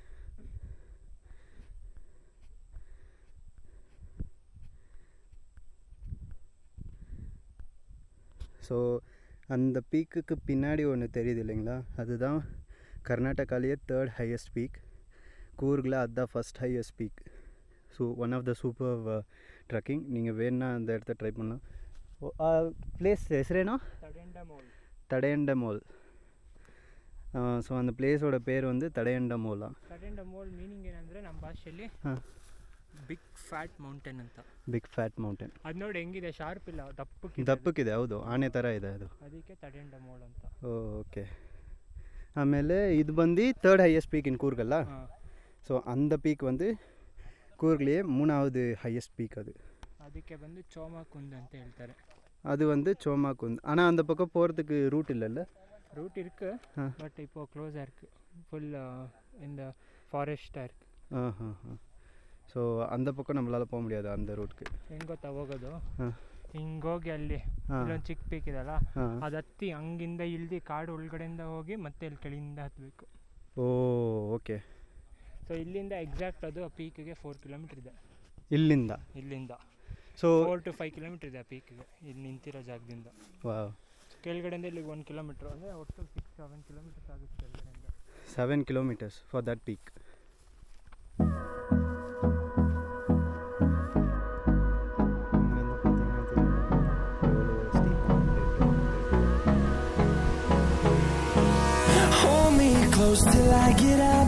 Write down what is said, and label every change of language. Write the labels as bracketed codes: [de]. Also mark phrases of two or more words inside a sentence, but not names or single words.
[ta] ஸோ அந்த பீக்குக்கு பின்னாடி ஒன்று தெரியுது இல்லைங்களா, அதுதான் கர்நாடகாலேயே [en] third highest peak. [ta] கூர்கில் அதுதான் [en] first highest peak. So one of the super trekking. [ta] நீங்கள் வேணுன்னா அந்த இடத்த ட்ரை பண்ணலாம். [kn] ಪ್ಲೇಸ್ ಹೆಸರೇನು? ತಡೆಯಂಡಮೋಲ್. [ta] ಸೊ அந்த ಪ್ಲೇಸೋட பேர் வந்து ತಡೆಯಂಡಮೋಲ. [kn] ತಡೆಯಂಡಮೋಲ್ ಮೀನಿಂಗ್ ಏನಂದರೆ ನಮ್ಮ ಭಾಷೆಯಲ್ಲಿ [en] big fat mountain [kn] ಅಂತ. [en] Big fat mountain. [kn] ಅದು ನೋಡಿ ಹೆಂಗಿದೆ, ಶಾರ್ಪ್ ಇಲ್ಲ, ದಪ್ಪಕ್ಕಿದೆ. ಹೌದು, ಆನೆ ಥರ ಇದೆ ಅದು, ಅದಕ್ಕೆ ತಡೆಯಂಡಮೋಲ್ ಅಂತ. ಓಕೆ. ಆಮೇಲೆ ಇದು ಬಂದು [en] third highest peak in [kn] கூர்கல்ல. [ta] ஸோ அந்த பீக் வந்து கூர்கிலேயே 3வது [en] highest peak. [kn] ಅದಕ್ಕೆ ಬಂದು ಚೋಮಾಕುಂದ್ ಅಂತ ಹೇಳ್ತಾರೆ. [ta] அது வந்து சோமாக்குந்த். ஆனால் அந்த பக்கம் போகிறதுக்கு ரூட் இல்லைல்ல? ரூட் இருக்கு, பட் இப்போ க்ளோஸாக இருக்கு. ஃபுல் இந்த ஃபாரெஸ்ட்டாக இருக்கு. ஸோ அந்த பக்கம் நம்மளால் போக முடியாது அந்த ரூಟ್ಗೆ. [kn] ಹೆಂಗೆ ಗೊತ್ತಾ ಹೋಗೋದು? ಹಿಂಗೋಗಿ ಅಲ್ಲಿ ಇಲ್ಲೊಂದು ಚಿಕ್ಕ ಪೀಕ್ ಇದೆಯಲ್ಲ, ಅದು ಹತ್ತಿ ಹಂಗಿಂದ ಇಳ್ದು ಕಾಡು ಒಳಗಡೆಯಿಂದ ಹೋಗಿ ಮತ್ತೆ ಇಲ್ಲಿ ಕೆಳಗಿಂದ ಹತ್ತಬೇಕು. ಓ ಓಕೆ. ಸೊ ಇಲ್ಲಿಂದ ಎಕ್ಸಾಕ್ಟ್ ಅದು ಆ ಪೀಕಿಗೆ 4 ಕಿಲೋಮೀಟರ್ ಇದೆ. ಇಲ್ಲಿಂದ ಸೊ 4 to 5 ಕಿಲೋಮೀಟರ್ ಇದೆ ಆ ಪೀಕಿಗೆ, ಇಲ್ಲಿ ನಿಂತಿರೋ ಜಾಗದಿಂದ. ವಾವ್. ಕೆಳಗಡೆಯಿಂದ ಇಲ್ಲಿಗೆ 1 ಕಿಲೋಮೀಟರ್, ಅಂದರೆ ಒಟ್ಟು 6-7 ಕಿಲೋಮೀಟರ್ಸ್ ಆಗುತ್ತೆ ಕೆಳಗಡೆಯಿಂದ. [en] 7 kilometers for that peak. Hold me close till I get up.